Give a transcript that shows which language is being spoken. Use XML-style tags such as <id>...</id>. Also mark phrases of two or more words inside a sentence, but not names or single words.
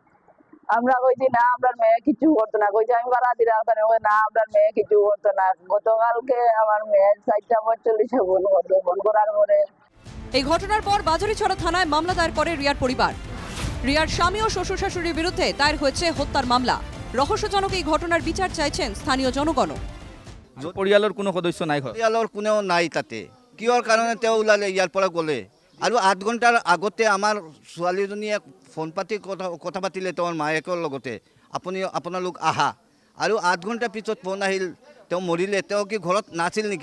<bn>আমরা কইছি না আপনার মেয়ে কিছু করতো না, কইছি আমি বাড়া দিলাম না আপনার মেয়ে কিছু করতো না। গতকালকে আমার মেয়ে 4:40 ফোন করছে, ফোন করার পরে এই ঘটনার পর বাজারিছড়া থানায় মামলা দায়ের করে রিয়ার পরিবার। রিয়ার স্বামী ও শ্বশুর শাশুড়ির বিরুদ্ধে দায়ের হয়েছে হত্যার মামলা। রহস্যজনক এই ঘটনার বিচার চাইছেন স্থানীয় জনগণ।</bn> <as>পৰিয়ালৰ কোনো সদস্য নাই ঘৰত? পৰিয়ালৰ কোনেও নাই তাতে। কিহৰ কাৰণে তেওঁ ওলালে ইয়াৰ পৰা গ'লে? আৰু 8 ঘণ্টাৰ আগতে আমাৰ ছোৱালীজনীয়ে ফোন পাতি কথা পাতিলে তেওঁৰ মায়েকৰ লগতে, আপোনালোক আহা। আৰু 8 ঘণ্টাৰ পিছত ফোন আহিল তেওঁ মৰিলে। তেওঁ কি ঘৰত নাছিল নেকি?</as>